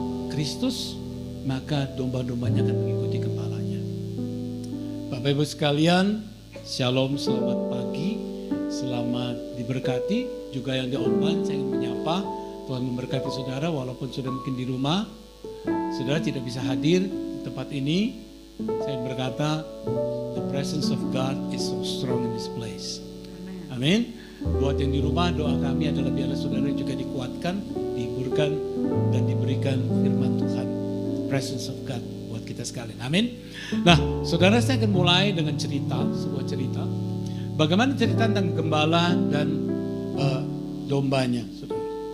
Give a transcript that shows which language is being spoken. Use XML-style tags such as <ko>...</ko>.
<id>Kristus, maka domba-dombanya akan mengikuti gembalanya. Bapak Ibu sekalian, shalom, selamat pagi, selamat diberkati. Juga yang di online, saya ingin menyapa, Tuhan memberkati saudara walaupun sudah mungkin di rumah. Saudara tidak bisa hadir di tempat ini. Saya berkata,</id> <en>the presence of God is so strong in this place.</en> <id>Amin. Buat yang di rumah, doa kami adalah biarlah saudara juga dikuatkan, dihiburkan, dan diberikan firman Tuhan.</id> <en>The presence of God</en> <id>buat kita sekalian. Amin. Nah, saudara, saya akan mulai dengan sebuah cerita. Bagaimana cerita tentang gembala dan dombanya, saudara.</id>